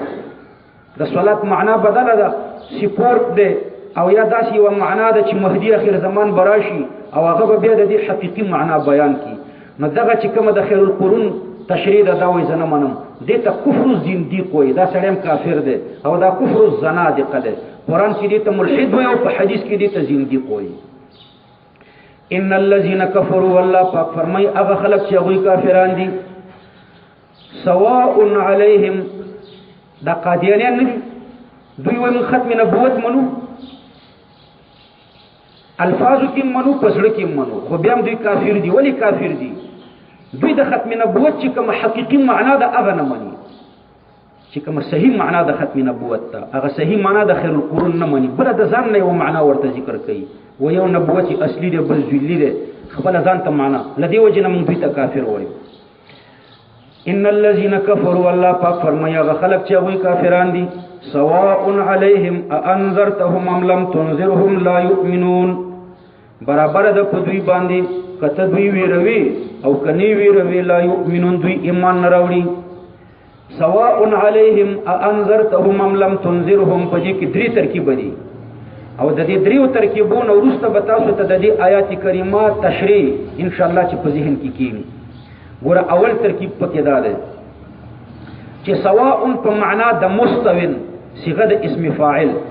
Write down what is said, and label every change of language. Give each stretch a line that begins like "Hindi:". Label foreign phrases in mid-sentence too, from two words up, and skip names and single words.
Pashto: د صلات معنا بدله ده، سپورت دی، او یا داسې یوه معنا ده چې مهدي اخر زمان به راشي او هغه به بیا د دې حقیقي معنا بیان کړي. نو دغه چې کومه د
Arabic: خیر القرون
Pashto: تشریح ده دا وایي زه نه منم، دې ته
Arabic: کفر الزندیق
Pashto: وایي، دا سړی هم کافر دی او دا
Arabic: کفر الزنادقه
Pashto: دی. قرآن کې دې ته ملحد وایي او په حدیث کې دې ته زندیق وایي.
Arabic: ان الذين كفروا،
Pashto: والله پاک فرمای هغه خلق چې هغوی کافران دي،
Arabic: سواء علیهم،
Pashto: دا قادیانیان نه دي، دوی وایي موږ ختم نبوت منو، الفاظو کې منو، په زړه کې منو، خو بیا هم دوی کافر دي. ولې کافر دي؟ دوی د ختم نبوت چې کومه حقیقي معنا ده هغه نه مني، چې کومه صحیح معنا د ختم نبوت ته، هغه صحیح معنا د
Arabic: خیر القرون
Pashto: نه مني، بله د ځان نه یو معنا ورته ذکر کوي، و یو نبوت اصلي دی بل ذلی دی، خپله ځان ته معنا، له دې وجې نه موږ دوی ته کافر وایو.
Arabic: ان الذين كفروا،
Pashto: الله پاک فرمایي هغه خلک چې هغوی کافران دي،
Arabic: سواء علیهم اانذرتهم ام لم تنذرهم لا یؤمنون، برابر
Pashto: د پدوی باندې کته دوی ویروي او کني ویروي
Arabic: لا یؤمنون
Pashto: دوی ایمان نه راوړي
Arabic: سواء علیهم انذرتهم ام لم تنذرهم
Pashto: په دې کې درې ترکیب دي او د دې دریو ترکیبونو وروسته به تاسو ته د دې آیات کریمه تشریح
Arabic: ان شاء الله
Pashto: چې په ذهن کې کیږي ګوره اول ترکیب پکې دا ده چې سواء په معنا د مستوین صيغه د اسم فاعل